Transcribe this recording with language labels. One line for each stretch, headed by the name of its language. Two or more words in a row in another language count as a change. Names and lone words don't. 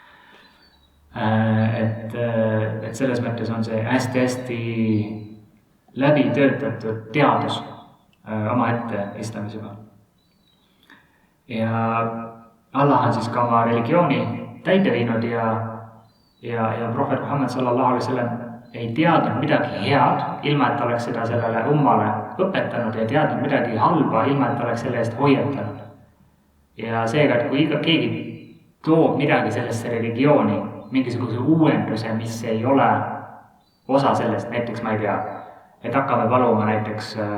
Estonian: Et selles mõttes on see hästi-hästi läbi töötatud teadus omaette islamisega. Ja Allah on siis ka oma religiooni täide viinud ja prohvet Muhammad
Arabic: صلى الله عليه وسلم
Estonian: ei teadnud midagi head, ilma et oleks seda sellele ummale õpetanud ja teadnud midagi halba, ilma et oleks selle eest hoiatanud. Ja seega, et kui keegi toob midagi sellesse religiooni, mingisuguse uuenduse, mis ei ole osa sellest, näiteks ma ei tea, et hakkame paluma näiteks